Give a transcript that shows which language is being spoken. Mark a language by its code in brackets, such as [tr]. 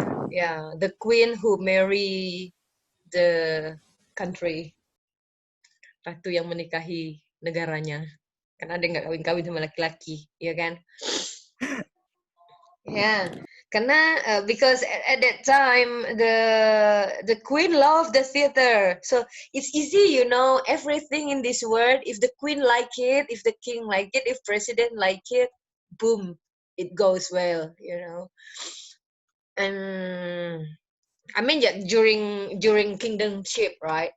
[en] Yeah, the queen who marry the country. [id] Ratu yang menikahi negaranya. Kan ada yang nggak kawin-kawin sama laki-laki, ya kan? [en] Yeah, karena because at that time the queen loved the theater, so it's easy, everything in this world. If the queen like it, if the king like it, if president like it, boom, it goes well, And I mean, yeah, during kingdomship, right?